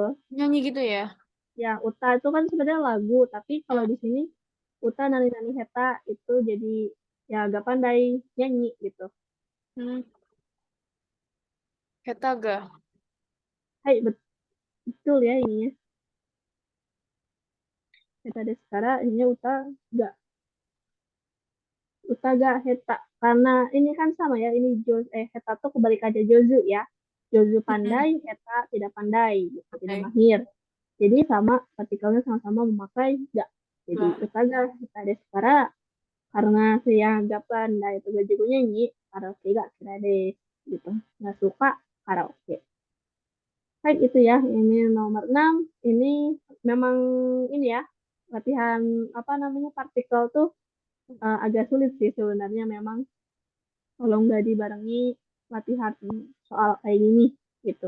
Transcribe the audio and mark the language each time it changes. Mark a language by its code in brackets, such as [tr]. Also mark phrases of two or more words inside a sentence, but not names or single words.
[id] Nyanyi gitu ya. Ya, uta itu kan sebenarnya lagu, tapi kalau di sini [ja] uta nani heta [id] itu jadi ya agak pandai nyanyi gitu. [ja] Heta ga. [id] Hai, betul ya ininya. [ja] Heta desu kara, [id] ininya [ja] uta ga. Utaga Heta. [id] Karena ini kan sama ya, ini Heta tuh kebalikannya Jozu ya. Jozu pandai, Heta tidak pandai, gitu, tidak Oke. mahir. Jadi sama partikelnya sama-sama memakai ga. Jadi Nah. [ja] Utaga Heta desu kara, [id] karena saya nggak pandai itu gajiku nyanyi, karaoke gak kira deh, gitu. Nggak suka karaoke. Baik itu ya, ini nomor 6. Ini memang ini ya, latihan apa namanya partikel tuh agak sulit sih sebenarnya memang kalau nggak dibarengi latihan soal kayak gini gitu.